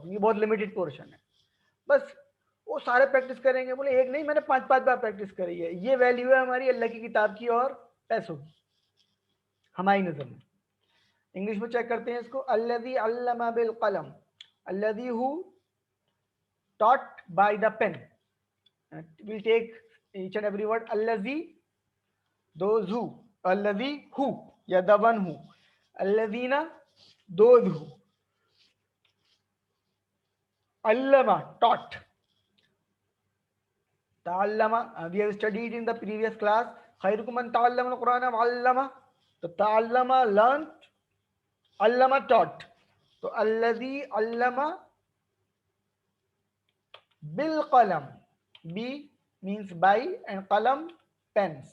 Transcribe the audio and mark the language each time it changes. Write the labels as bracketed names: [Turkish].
[Urdu] یہ بہت limited portion ہے، بس وہ سارے پریکٹس کریں گے. بولے ایک نہیں، میں نے 5 بار پریکٹس کری ہے. یہ ویلیو ہے ہماری اللہ کی کتاب کی اور پیسوں کی ہماری نظر میں. انگلش میں چیک کرتے ہیں اس کو، [Arabic] الذی علم بالقلم، [Urdu] الذی [English] who taught by the pen. We'll take each and every word. الذی those who، الذی who یا the one who، الذین those who، علم taught، تعلم. We have studied in the previous class [Arabic] خیرکم من تعلم القرآن وعلمہ. [English] تو تعلم learned، علم taught. تو [Arabic] الذی علم بالقلم، [English] B means by and qalam pen.